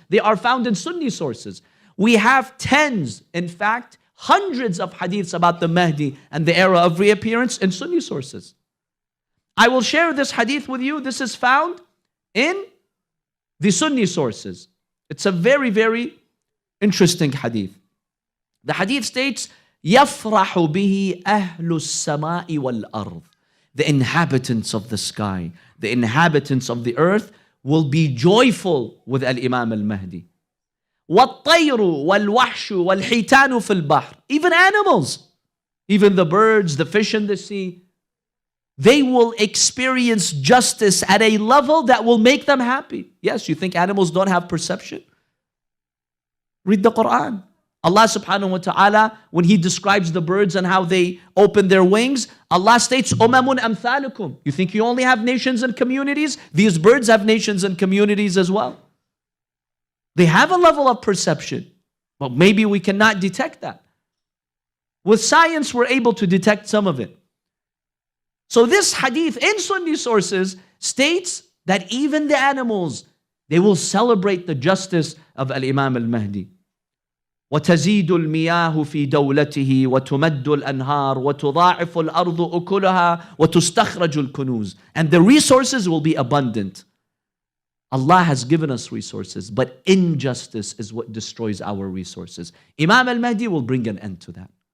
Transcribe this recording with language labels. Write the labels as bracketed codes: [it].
[en] They are found in Sunni sources. We have tens, in fact, hundreds of hadiths about the Mahdi and the era of reappearance in Sunni sources. I will share this hadith with you. This is found in the Sunni sources. It's a very, very interesting hadith. The hadith states, [ar] يَفْرَحُ بِهِ أَهْلُ السَّمَاءِ وَالْأَرْضِ. [en] The inhabitants of the sky, the inhabitants of the earth will be joyful with Al-Imam al-Mahdi. [ar] وَالطَّيْرُ وَالْوَحْشُ وَالْحِيتَانُ فِي الْبَحْرِ. [en] Even animals, even the birds, the fish in the sea, they will experience justice at a level that will make them happy. Yes, you think animals don't have perception? Read the Quran. Allah subhanahu wa ta'ala, when He describes the birds and how they open their wings, Allah states, [ar] أُمَمٌ أَمْثَالُكُمْ. [en] You think you only have nations and communities? These birds have nations and communities as well. They have a level of perception, but maybe we cannot detect that. With science, we're able to detect some of it. So this hadith in Sunni sources states that even the animals, they will celebrate the justice of Al-Imam al-Mahdi. [ar] وتزيد المياه في دولته وتمد الأنهار وتضاعف الأرض أكلها وتستخرج الكنوز. [en] And the resources will be abundant. Allah has given us resources, but injustice is what destroys our resources. Imam al-Mahdi will bring an end to that.